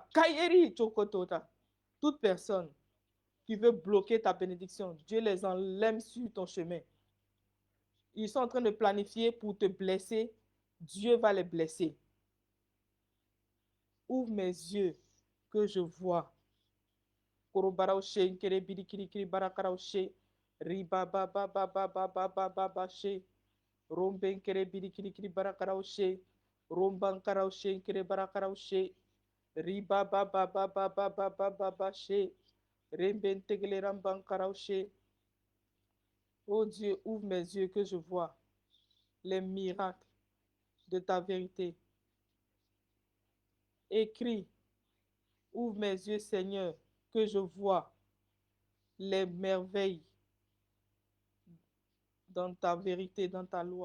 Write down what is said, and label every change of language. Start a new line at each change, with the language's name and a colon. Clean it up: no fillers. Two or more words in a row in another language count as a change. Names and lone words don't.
French: Kayeri Chokotota. Toute personne qui veut bloquer ta bénédiction, Dieu les enlève sur ton chemin. Ils sont en train de planifier pour te blesser. Dieu va les blesser. Ouvre mes yeux que je vois. Korobaraoshe, nkere biri kiri kiri barakaraoshe. Riba ba ba ba ba ba ba ba ba ba she. Rombe nkere biri kiri kiri barakaraoshe. Romban karaoshe nkere barakaraoshe. Riba ba ba ba ba ba ba ba ba ba she. Rembe ntegele ramban karaoshe. Oh Dieu, ouvre mes yeux que je vois les miracles de ta vérité. Écris, ouvre mes yeux, Seigneur, que je vois les merveilles dans ta vérité, dans ta loi.